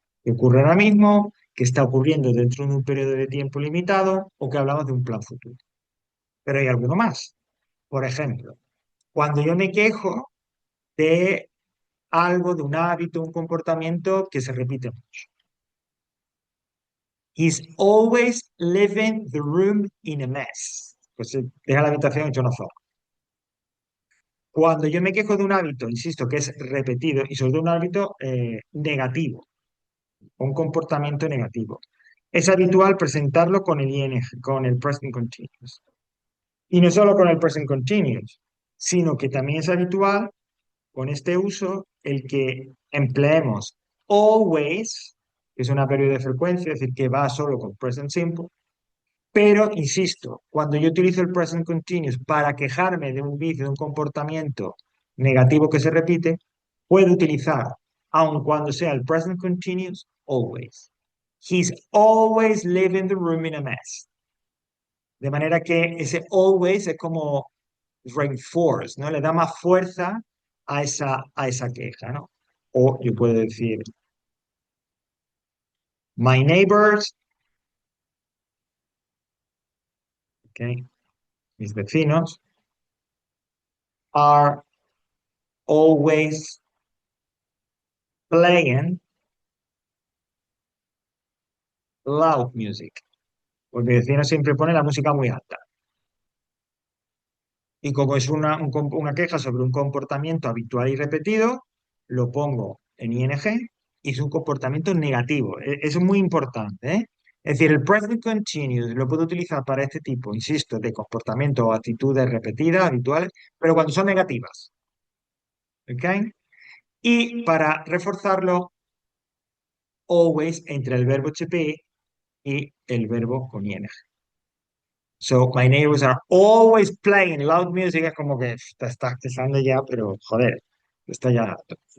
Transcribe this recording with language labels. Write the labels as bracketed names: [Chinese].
[Spanish] Que ocurre ahora mismo, que está ocurriendo dentro de un periodo de tiempo limitado o que hablamos de un plan futuro. Pero hay alguno más. Por ejemplo, cuando yo me quejo de algo, de un hábito, un comportamiento que se repite mucho. [English] He's always leaving the room in a mess. [Spanish] Pues deja la habitación hecho una zorra. Cuando yo me quejo de un hábito, insisto, que es repetido y sobre todo un hábito negativo, un comportamiento negativo, es habitual presentarlo con el ing, con el present continuous. Y no solo con el present continuous, sino que también es habitual con este uso el que empleemos always, que es una pérdida de frecuencia, es decir, que va solo con present simple, pero, insisto, cuando yo utilizo el present continuous para quejarme de un vicio, de un comportamiento negativo que se repite, puedo utilizar, aun cuando sea el present continuous, always. [English] He's always leaving the room in a mess. [Spanish] De manera que ese always es como reinforce, ¿no? Le da más fuerza a esa queja, ¿no? O yo puedo decir, [English] my neighbors, okay, [Spanish] mis vecinos, [English] are always playing loud music. [Spanish] Porque mi vecino siempre pone la música muy alta. Y como es una queja sobre un comportamiento habitual y repetido, lo pongo en ing y es un comportamiento negativo. Eso es muy importante, ¿eh? Es decir, el present continuous lo puedo utilizar para este tipo, insisto, de comportamiento o actitudes repetidas, habituales, pero cuando son negativas. ¿Ok? Y para reforzarlo, always entre el verbo to be y el verbo con ing. [English] So, my neighbors are always playing loud music. [Spanish] Es como que te estás quejando ya, pero joder, está ya harto.